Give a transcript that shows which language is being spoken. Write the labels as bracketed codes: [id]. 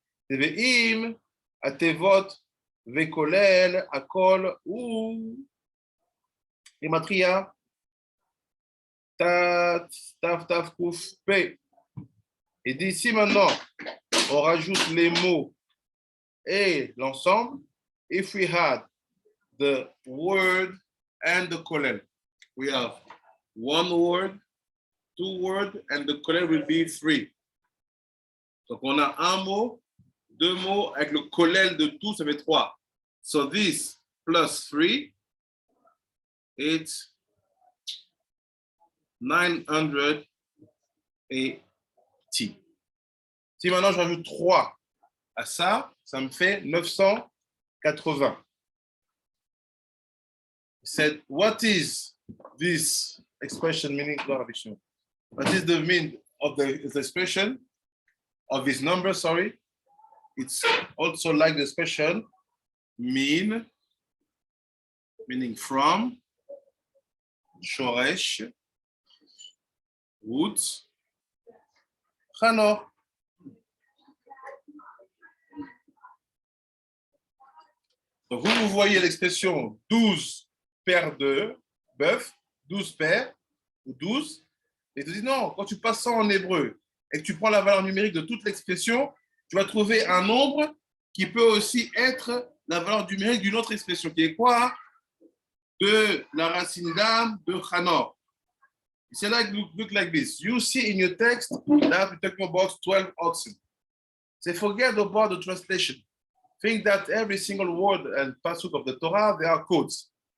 [he] Teveim, Atevot, Vekolel, Akol, ou Gematria, Tat, Taf, Taf, Kouf, P. [fr] Et d'ici maintenant, on rajoute les mots et l'ensemble. [en] If we had the word and the kollel, we have one word, two words, and the kollel will be three. [fr] Donc on a un mot, deux mots, avec le kollel de tout, ça fait trois. [en] So this plus three, it's 980. [fr] Si maintenant je rajoute 3 à ça, ça me fait 980. [en] Said, what is this expression meaning? What is the meaning of the expression of this number? Sorry, it's also like the expression mean, meaning from, shoresh, root, chanor. [fr] Donc, vous voyez l'expression 12 paires de bœufs, 12 paires, ou 12, et tu dis non, quand tu passes ça en hébreu et que tu prends la valeur numérique de toute l'expression, tu vas trouver un nombre qui peut aussi être la valeur numérique d'une autre expression, qui est quoi? De la racine d'âme de Chanor. [en] C'est like, look like this. You see in your text that we're talking about 12 oxen. So forget about the translation. Think that every single word and pasuk of the Torah, they are codes.